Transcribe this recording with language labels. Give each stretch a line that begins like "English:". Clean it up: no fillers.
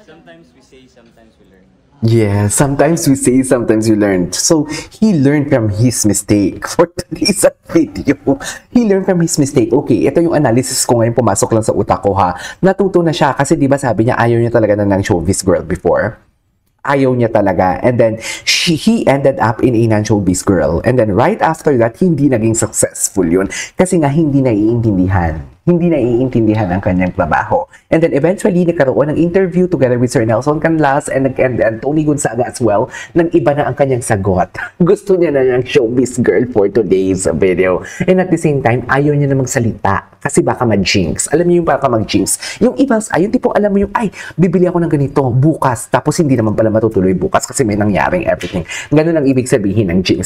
English: Sometimes we say, sometimes we learn. Yeah, sometimes we say, sometimes we learn. So, he learned from his mistake for today's video. He learned from his mistake.
Filipino: Okay, ito yung analysis ko ngayon, pumasok lang sa utak ko ha. Natuto na siya kasi di ba sabi niya ayaw niya talaga na ng showbiz girl before. Ayaw niya talaga.
English: And then, he ended up in a non-showbiz girl. And then, right after that,
Filipino: hindi naging successful yun. Kasi nga, hindi naiintindihan. Hindi naiintindihan ang kanyang trabaho.
English: And then, eventually,
Filipino: nagkaroon ng
English: interview together with Sir Nelson Canlas and Tony Gonzaga as well.
Filipino: Nang iba na ang kanyang sagot. Gusto niya na ng showbiz girl
English: for today's video. And at the same time,
Filipino: ayaw niya na magsalita. Kasi baka mag-jinx. Alam niyo yung baka mag-jinx. Yung iba, yung tipong alam mo yung, ay, bibili ako ng ganito bukas. Tapos hindi naman pala matutuloy bukas kasi may nangyaring everything. Ganun ang ibig sabihin ng jinx.